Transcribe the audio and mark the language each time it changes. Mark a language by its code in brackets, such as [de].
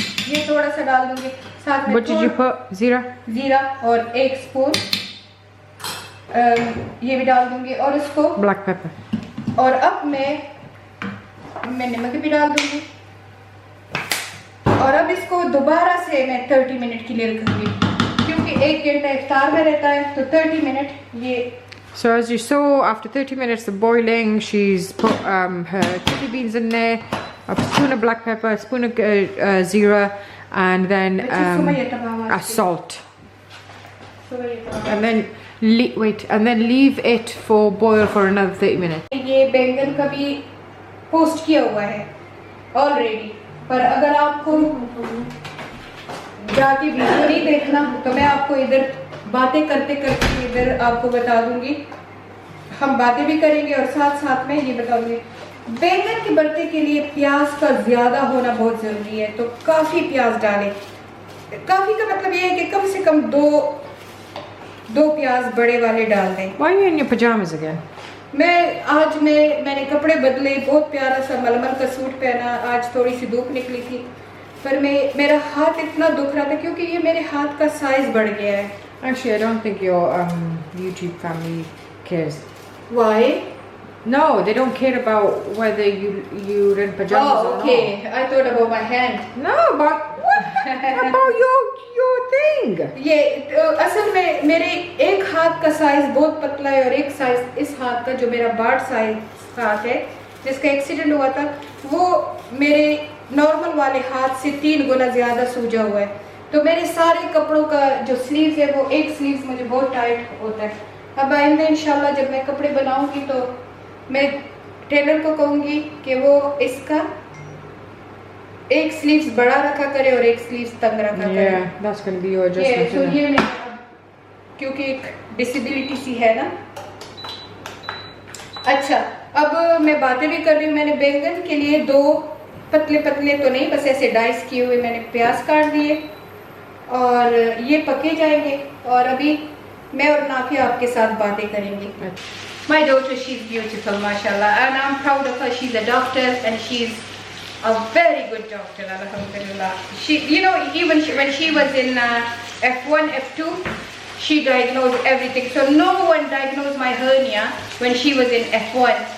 [hi] ये थोड़ा सा डाल दूंगी, साथ में जीरा और 1 स्पून ये भी डाल दूंगी, और उसको ब्लैक पेपर। और अब मैं नमक भी डाल दूंगी। और अब इसको दोबारा से मैं 30 मिनट के लिए रखूंगी, क्योंकि 1 घंटा इफ्तार में रहता है, तो 30 मिनट ये। [en] So as you saw, after 30 minutes of boiling, she's put her kidney beans in there, a spoon of black pepper, a spoon of zira, and then a salt. And then and then leave it for boil for another 30 minutes. [hi] ये बैंगन का भी post किया हुआ है already, पर अगर आपको जाके वीडियो नहीं देखना तो मैं आपको इधर बातें करते करते इधर आपको बता दूंगी। हम बातें भी करेंगे और साथ साथ में ये बता दूंगी। बैंगन के भरते के लिए प्याज का ज़्यादा होना बहुत ज़रूरी है, तो काफ़ी प्याज डालें। काफ़ी का मतलब ये है कि कम से कम दो प्याज बड़े वाले डाल दें। [en] Why are you in your pajamas again? [hi] मैंने कपड़े बदले, बहुत प्यारा सा मलमल का सूट पहना। आज थोड़ी सी धूप निकली थी, पर मेरा हाथ इतना दुख रहा था क्योंकि ये मेरे हाथ का साइज बढ़ गया है। [en] Actually, I don't think your YouTube family cares. Why? No, they don't care about whether you're in pajamas or okay. I thought about my hand. not. No, but what about your thing? [hi] ये असल में मेरे एक हाथ का size बहुत पतला है और एक साइज इस हाथ का, जो मेरा बार्ड साइज हाथ है जिसका एक्सीडेंट हुआ था, वो मेरे नॉर्मल वाले हाथ से 3 गुना ज़्यादा सूजा हुआ है। तो मेरे सारे कपड़ों का जो स्लीव्स है वो एक स्लीव्स मुझे बहुत टाइट होता है। अब आइंदा इंशाल्लाह जब मैं कपड़े बनाऊंगी तो मैं टेलर को कहूँगी कि वो इसका एक स्लीव्स बड़ा रखा करे और एक स्लीव्स तंग रखा करे। [en] That's going to be your adjustment. [hi] तो ये क्योंकि एक डिसेबिलिटी सी है ना। अच्छा, अब मैं बातें भी कर रही हूँ। मैंने बैंगन के लिए 2 पतले पतले तो नहीं, बस ऐसे डाइस किए हुए मैंने प्याज काट दिए और ये पके जाएंगे। और अभी मैं और नाफिया आपके साथ बातें करेंगे। [en] My daughter, she's beautiful, mashallah, and I'm proud of her. She's a doctor, and she's a very good doctor, alhamdulillah. She, you know, even when she was in F1, F2, she diagnosed everything. So no one diagnosed my hernia when she was in F1.